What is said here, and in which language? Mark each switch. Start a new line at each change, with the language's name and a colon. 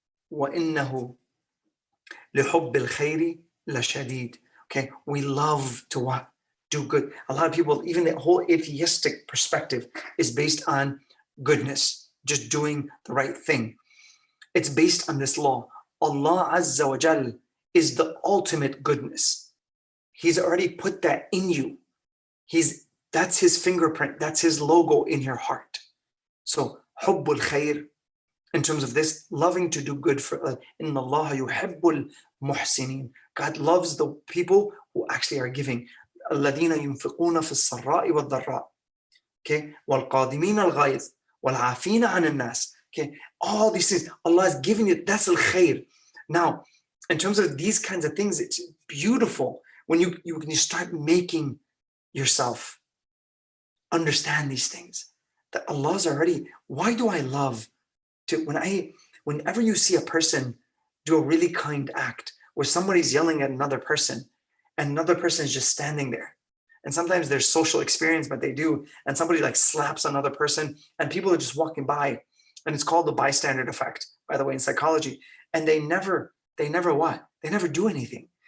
Arabic: Wa innahu لحب الخير لشديد.
English: Okay, we love to what? Do good. A lot of people, even the whole atheistic perspective is based on goodness, just doing the right thing. It's based on this law. Allah Azza wa Jal is the ultimate goodness. He's already put that in you. That's his fingerprint, that's his logo in your heart. So, hubbul khair, in terms of this, loving to do good for
Arabic: Inna Allah yuhibbul muhsinin.
English: God loves the people who actually are giving.
Arabic: الذين ينفقون في السراء والضراء. Okay, والقادمين الغيظ والعافين عن الناس.
English: Okay, all these things Allah is giving you. That's al khair. Now, in terms of these kinds of things, it's beautiful when you start making yourself understand these things. That Allah's already. Why do I love to whenever you see a person do a really kind act where somebody's yelling at another person and another person is just standing there, and sometimes there's social experience but they do, and somebody like slaps another person and people are just walking by, and it's called the bystander effect, by the way, in psychology, and they never do anything.